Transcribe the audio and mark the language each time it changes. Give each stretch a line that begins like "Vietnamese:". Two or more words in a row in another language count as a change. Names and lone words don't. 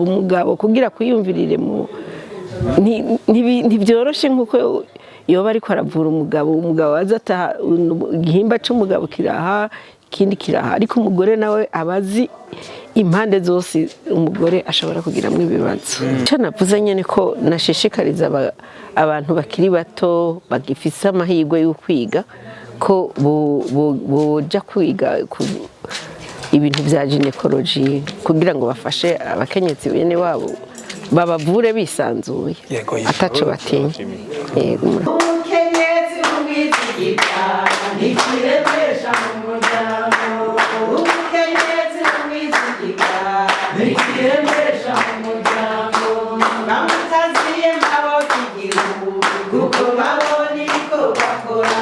Rundi: Umugabo kugira kwiyumvirire ntibyoroshe nk'uko iyo bari ko aravura umugabo azataha igihimba cy'umugabo kiraha ikindi kiraha, ariko umugore nawe abazi impande zose umugore ashobora kugiramo ibibazo. Icyo navuze nyine ko nashishikariza abantu bakiri bato bagifise amahirwe yo kwiga ko boja kwiga ibintu bya ginekoloji kugira ngo bafashe abakenyezi bene wabo babavure bisanzuye ataco batinya. Umukenyezi umwizigirwa nikiremesha mu muryango, umukenyezi umwizigirwa nikiremesha mu muryango, bamutaziye maboko igihugu kuko babona ibiko bakora.